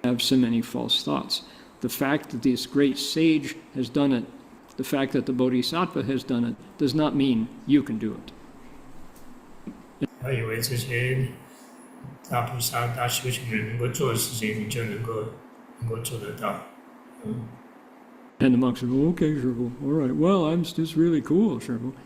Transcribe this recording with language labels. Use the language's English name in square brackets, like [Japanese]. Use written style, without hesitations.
[English] Have so many false thoughts. The fact that this great sage has done it, the fact that the Bodhisattva has done it, does not mean you can do it. [Chinese] 要以为这些大菩萨、大修行人能够做的事情，你就能够做得到。 [English] And the monk said, well, okay, Shifu, all right. Well, it's really cool, Shifu.